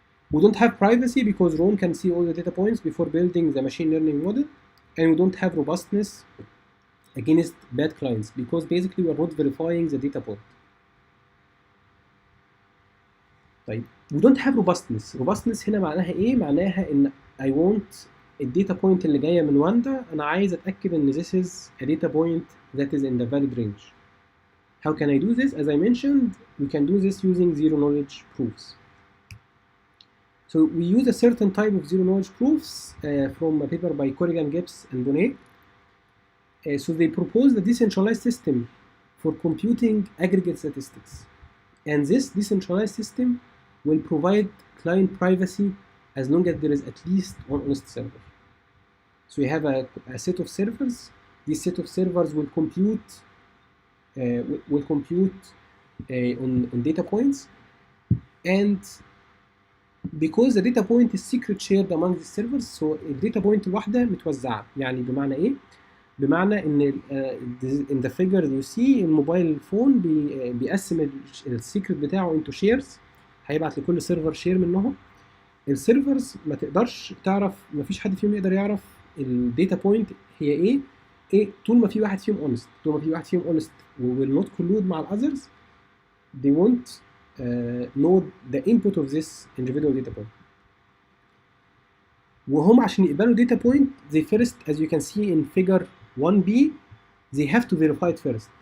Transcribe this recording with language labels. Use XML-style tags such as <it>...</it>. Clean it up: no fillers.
<en>We don't have privacy because Ron can see all the data points before building the machine learning model, and we don't have robustness against bad clients because basically we are not verifying the data point. طيب we don't have robustness.</en> <ar>Robustness هنا معناها ايه؟ معناها ان</ar> <en>I want</en> <ar>الداتا بوينت اللي جايه من واندا انا عايز اتاكد ان</ar> <en>this is a data point that is in the valid range. How can I do this? As I mentioned, we can do this using zero knowledge proofs. So we use a certain type of zero knowledge proofs from a paper by Corrigan-Gibbs-Boneh. So they proposed a decentralized system for computing aggregate statistics, and this decentralized system will provide client privacy as long as there is at least one honest server. So you have a set of servers. This set of servers will compute on data points, and because the data point is secret shared among the servers, so الداتا point</en> <ar>الواحدة متوزعة. يعني بمعنى إيه؟ بمعنى إن</ar> <en>in the figure you see</en> <ar>الموبايل فون بيقسم السيكرت بتاعه</ar> <en>into shares،</en> <ar>هيبعت لكل سيرفر شير منهم. السيرفرز ما تقدرش تعرف، ما فيش حد فيهم يقدر يعرف الداتا بوينت هي ايه طول ما في واحد فيهم اونست. طول ما في واحد فيهم اونست</ar> <en>و will not collude</en> <ar>مع الاذرز،</ar> <en>they won't know the input of this individual data point.</en> <ar>وهم عشان يقبلوا</ar> <en>data point they first, as you can see in figure 1b, they have to verify it first.</en>